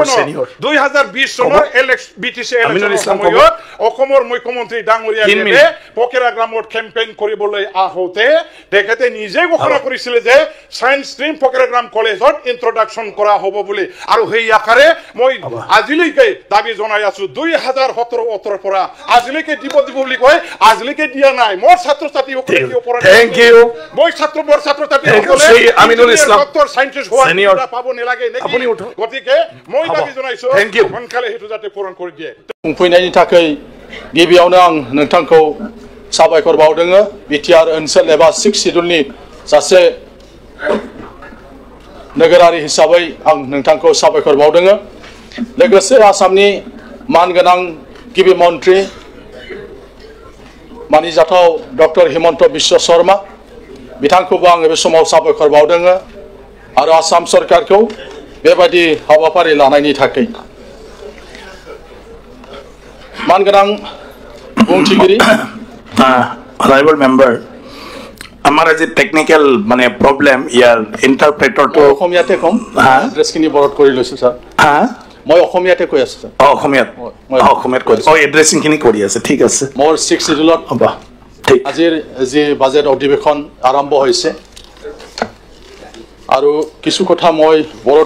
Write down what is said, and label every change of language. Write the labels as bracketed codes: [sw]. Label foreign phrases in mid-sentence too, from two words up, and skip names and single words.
[as] সিনিয়ৰ 2020 চনৰ বিটিসি ইলেকশ্যনত অসমৰ মুখ্যমন্ত্ৰী ডাঙৰীয়াই পকেৰা গ্ৰামত কেম্পেইন কৰিবলৈ আহোতে তেখেতে নিজে ঘোষণা কৰিছিল যে [en] science stream [as] পকেৰা গ্ৰাম কলেজত ইন্ট্ৰডাকশ্যন কৰা হ'ব বুলি আৰু সেই আকাৰে মই আজিলৈকে দাবী জনাই আছো 2017-18 পৰা আজিলৈকে দিব বুলি কয় আজিলৈকে দিয়া নাই মোৰ ছাত্ৰ ছাত্ৰীসকলে [en] thank you [as] মই ছাত্ৰ ছাত্ৰীসকলে আমিনুল ইছলাম ডক্টৰ সায়েন্টিষ্ট হোৱা পাব নালাগে আপুনি গতিকে মই দাবী জনাইছো সোনকালে হেতু যাতে পূৰণ কৰি দিয়ে [brx] फैनायनि थाखाय गिबियावनो आं नोंथांखौ साबायखर बावदों बिटिआर ओनसोल एबा 6 शिड्यूलनि सासे नोगोरारि हिसाबै आं नोंथांखौ साबायखर बावदों लोगोसे आसामनि मानगोनां गिबि मन्त्रि मानिजाथाव डक्टर हिमन्त बिश्व शर्मा बिथांखौबो आं बे समाव साबायखर बावदों आरो आसाम सरकारखौ बेबायदि हाबाफारि लानायनि थाखाय मानगोनां बुंथिगिरि [en] honorable member [bn] আমার যে টেকনিক্যাল মানে প্রবলেম ইয়ার ইন্টারপ্রেটর তো [as] অসমীয়াতে কম এড্ৰেছখিনি বৰড কৰি লৈছো স্যাৰ মই অসমীয়াতে কৈ আছো স্যাৰ অসমীয়াত কৈ এড্ৰেছিংখিনি কৰি আছে ঠিক আছে মোৰ 6 শিডিউলত হ'ব ঠিক আজিৰ যে বাজেট অধিৱেশন আৰম্ভ হৈছে আৰু কিছু কথা মই বৰড